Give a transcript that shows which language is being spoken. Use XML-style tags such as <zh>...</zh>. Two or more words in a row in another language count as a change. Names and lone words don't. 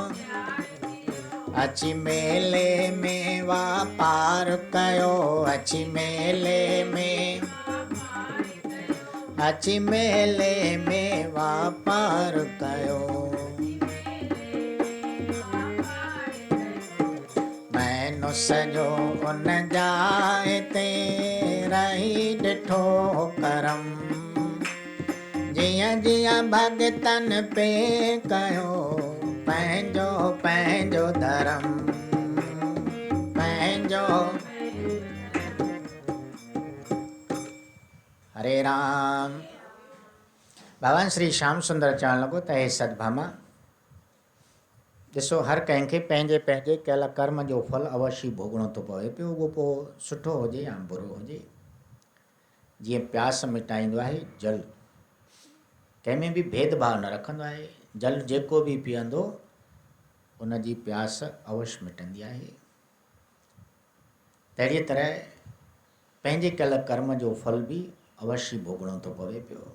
<sd>अची मेले में वापार कयो अची मेले में अची मेले में वापार कयो। मैनो सॼो उन जाए ते रही ॾिठो करम। जीअं जीअं भगतन पे कयो पंहिंजो पंहिंजो धर्म पंहिंजो। हरे राम। भगवान श्री श्याम सुंदर चवण लॻो त हे सतभामा ॾिसो, हर कंहिंखे पंहिंजे पंहिंजे कयल कर्म जो फल अवश्य भोगणो थो पवे पियो, उहो पोइ सुठो हुजे या बुरो हुजे। जीअं प्यास मिटाईंदो आहे जल, कंहिंमें बि भेदभाव न रखंदो आहे। जल जेको बि पीअंदो उन जी प्यास अवश्य मिटंदी आहे। तहिड़ीअ तरह पंहिंजे कयल कर्म जो फल बि अवश्य भोगणो थो पवे पियो।</sd>